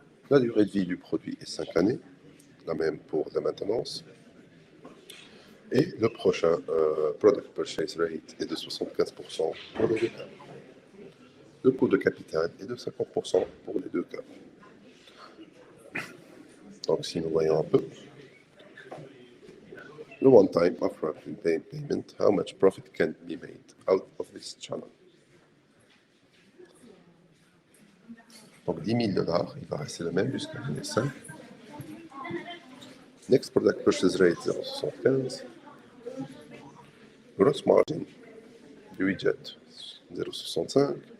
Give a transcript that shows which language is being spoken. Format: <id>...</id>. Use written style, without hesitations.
<fr>La durée de vie du produit est 5 années, la même pour la maintenance. Et le prochain Product Purchase Rate est de 75% pour les deux cas. Le coût de capital est de 50% pour les deux cas. Donc si nous voyons un peu,</fr> <en>le one-time upfront payment, how much profit can be made out of this channel.</en> <fr>Donc 10 000 $, il va rester le même jusqu'à l'année 5.</fr> <en>Next Product Purchase Rate 0,75. Gross margin du widget 0,65.</en>